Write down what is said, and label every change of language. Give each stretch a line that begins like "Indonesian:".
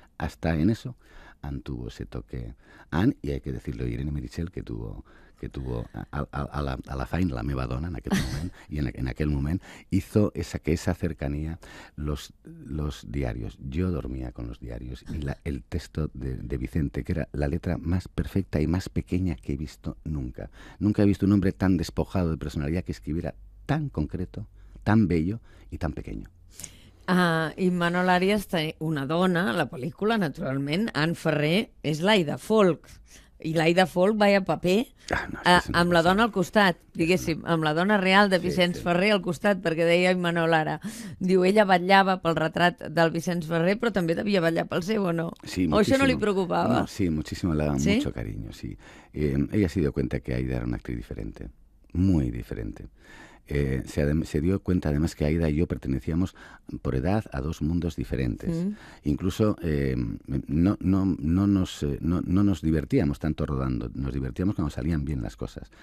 Spanish: Hasta en eso Anne tuvo ese toque. Anne, y hay que decirlo, Irene Mirichel, que tuvo a
Catalan: la feina, la meva dona en aquel moment,
Spanish: y en aquel moment hizo esa cercanía, los diarios. Yo dormía con los diarios, y el texto de Vicente, que era la letra más perfecta y más pequeña que he visto nunca. Nunca he visto un hombre tan despojado de personalidad que escribiera tan concreto, tan bello y tan pequeño.
Catalan: Immanol Arias té una dona, a la pel·lícula, naturalment, Anne Ferrer, és l'Aida Folk. I l'Aida Folk va a paper amb la dona al costat, diguéssim, amb la dona real de Vicenç Ferrer al costat, perquè deia Immanol ara. Diu, ella vetllava pel retrat del Vicenç Ferrer, però també devia vetllar pel seu, o no? Sí, o això no li preocupava?
Spanish: No, sí, muchísimo, le daba mucho cariño, sí. Ella se dio cuenta que Aida era una actriz diferente, muy diferente. Se dio cuenta además que Aida y yo pertenecíamos por edad a dos mundos diferentes. Incluso no nos divertíamos tanto rodando, nos divertíamos cuando salían bien las cosas.